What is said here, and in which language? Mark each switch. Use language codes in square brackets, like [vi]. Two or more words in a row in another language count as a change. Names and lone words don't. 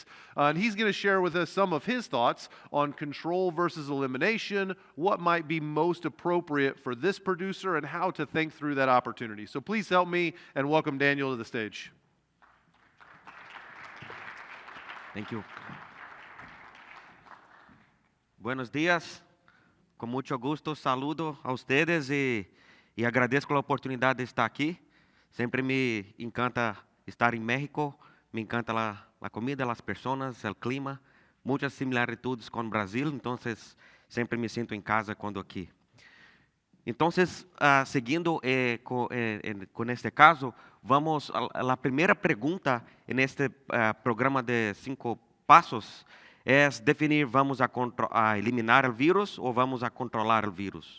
[en] And he's going to share with us some of his thoughts on control versus elimination, what might be most appropriate for this producer, and how to think through that opportunity. So please help me and welcome Daniel to the stage. Thank you. [es] Buenos días. [pt] Com muito gusto [es] saludo a ustedes [pt] e agradeço pela oportunidade de estar aqui. Sempre me encanta estar em México. [es] Me encanta la comida, las personas, el clima. [pt] Muitas similitudes com o Brasil, então sempre me sinto em casa quando aqui. Então, seguindo com este caso, vamos a primeira pergunta neste programa de 5 passos é definir vamos a eliminar o vírus ou vamos a controlar o vírus.